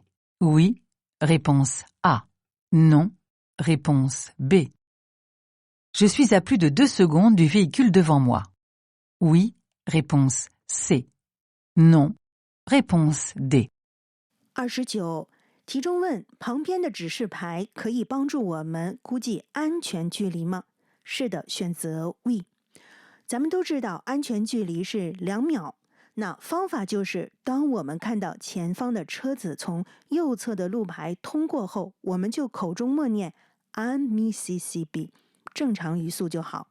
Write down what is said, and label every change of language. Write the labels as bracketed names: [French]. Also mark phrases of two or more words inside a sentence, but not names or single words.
[French] Oui, réponse A. Non, réponse B. Je suis à plus de 2 secondes du véhicule devant moi. Oui, réponse C. Non, réponse D. [Chinese] 29. 题中问旁边的指示牌可以帮助我们估计安全距离吗？是的，选择 We。 咱们都知道安全距离是2秒，那方法就是当我们看到前方的车子从右侧的路牌通过后，我们就口中默念 1 Mississippi， 正常语速就好。